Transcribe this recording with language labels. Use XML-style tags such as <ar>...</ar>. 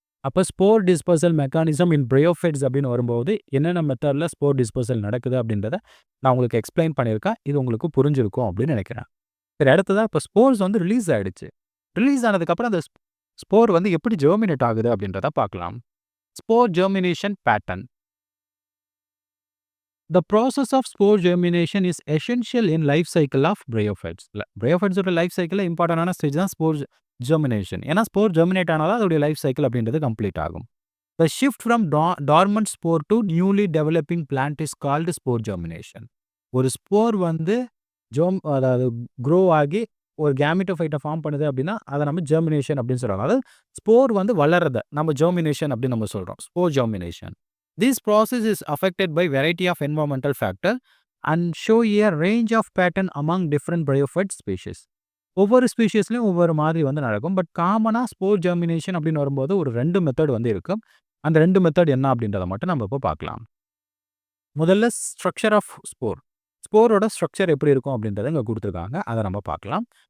<ta>அப்ப spore dispersal mechanism இன் bryophytes அப்படின்னு வரும்போது, என்னென்ன மெத்தட்ல ஸ்போர் டிஸ்பர்சல் நடக்குது அப்படின்றத நான் உங்களுக்கு எக்ஸ்பிளைன் பண்ணியிருக்கேன். இது உங்களுக்கு புரிஞ்சிருக்கும் அப்படின்னு நினைக்கிறேன். சரி, அடுத்ததா இப்ப ஸ்போர்ஸ் வந்து ரிலீஸ் ஆயிடுச்சு. ரிலீஸ் ஆனதுக்கப்புறம் அந்த ஸ்போர் வந்து எப்படி ஜெர்மினேட் ஆகுது அப்படின்றத பார்க்கலாம். Spore germination pattern.</ta> <en>The process of spore germination is essential in life cycle of bryophytes.</en> <ta>Bryophytes life சைக்கிள்ல இம்பார்ட்டன்டான ஸ்டேஜ் தான் ஸ்போர் ஜெர்மினேஷன். ஏன்னா ஸ்போர் ஜெர்மினேட் ஆனா தான் அதோடைய லைஃப் சைக்கிள் அப்படின்றது கம்ப்ளீட் ஆகும்.</ta> <en>The shift from dormant spore to newly developing plant is called spore germination.</en> <ta>ஒரு ஸ்போர் வந்து அதாவது க்ரோ ஆகி ஒரு கேமிட்டோஃபைட்ட ஃபார்ம் பண்ணுது அப்படின்னா, அத நம்ம ஜெர்மினேஷன் அப்படின்னு சொல்றாங்க. அதாவது ஸ்போர் வந்து வளர்றத நம்ம ஜெர்மினேஷன் அப்படின்னு நம்ம சொல்றோம். Spore germination.</ta> <en>This process is affected by variety of environmental factor and show a range of pattern among different bryophyte species.</en> <ta>ஒவ்வொரு ஸ்பீஷீஸ்லயும் ஒவ்வொரு மாதிரி வந்து நடக்கும். பட் காமனா ஸ்போர் ஜெர்மினேஷன் அப்படின்னு வரும்போது ஒரு 2 மெத்தட் வந்து இருக்கு. அந்த 2 மெத்தட் என்ன அப்படின்றத மட்டும் நம்ம இப்போ பார்க்கலாம். முதல்ல ஸ்ட்ரக்சர் ஆஃப் ஸ்போர். ஸ்போரோட ஸ்ட்ரக்சர் எப்படி இருக்கும் அப்படின்றத இங்க குடுத்துருக்காங்க. அத நம்ம பார்க்கலாம்.</ta>